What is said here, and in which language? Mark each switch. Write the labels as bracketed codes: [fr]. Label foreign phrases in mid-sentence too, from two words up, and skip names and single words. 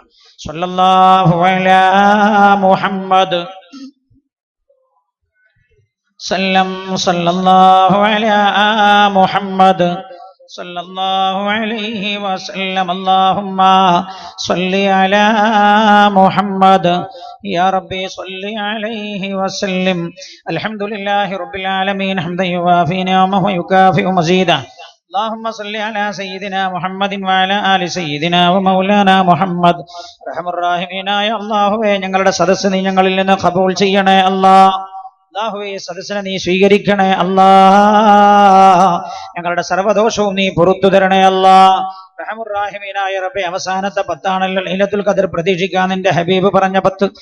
[ar] صلى الله على محمد صلى الله على محمد صلى الله عليه وسلم. اللهم صل على محمد يا ربي صل عليه وسلم. الحمد لله رب العالمين حمدا يوافي نعمه ويكافئ مزيده. اللهم صل على سيدنا محمد وعلى آل سيدنا ومولانا മുഹമ്മദ്. [ml] റഹ്മാൻ റഹീമീനായ അല്ലാഹുവേ, ഞങ്ങളുടെ സദസ്സ് നീ ഞങ്ങളിൽ നിന്ന് ഖബൂൽ ചെയ്യണേ അല്ലാഹ്. അല്ലാഹുവേ, സദസ്സിനെ നീ സ്വീകരിക്കണേ അല്ലാഹ്. ഞങ്ങളുടെ സർവ്വദോഷവും നീ പുറത്തു തരണേ അല്ലാഹ്. റഹ്മാൻ റഹീമീനായ റബ്ബേ, അവസാനത്തെ 10 ആണല്ലോ ലൈലത്തുൽ ഖദർ പ്രതീക്ഷിക്കാൻ നിന്റെ ഹബീബ് പറഞ്ഞ 10.